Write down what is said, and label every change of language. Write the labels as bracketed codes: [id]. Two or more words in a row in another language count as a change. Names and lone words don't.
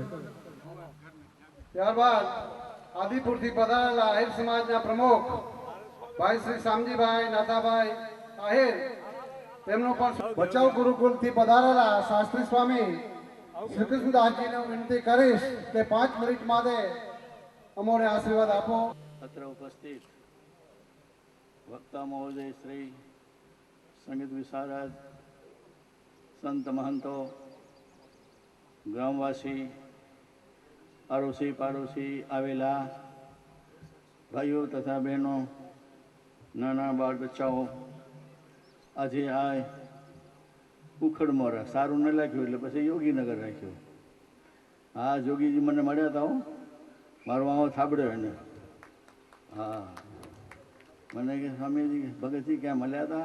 [gu] ત્યારબાદ આદિપુરથી પધારેલા આહિર સમાજના પ્રમુખ ભાઈ શ્રી શામજીભાઈ નાથાભાઈ આહિર તેમનું પણ. ભચાઉ ગુરુકુલથી પધારેલા શાસ્ત્રી સ્વામી શ્રી કૃષ્ણદાસજીને વિનંતી કરીશ કે 5 મિનિટ માટે અમોને આશીર્વાદ આપો. અત્ર ઉપસ્થિત વક્તા મહોદય શ્રી સંગીત વિશારદ સંત મહંતો ગ્રામવાસી આડોશી પાડોશી આવેલા ભાઈઓ તથા બહેનો નાના બાળ બચ્ચાઓ આજે આ ઉખડમોરા સારું ન લાગ્યું એટલે પછી યોગીનગર રાખ્યું. હા જોગીજી મને મળ્યા હતા, હું મારો આવો થાબડ્યો એને. હા મને કે સ્વામીજી ભગતજી ક્યાં મળ્યા હતા?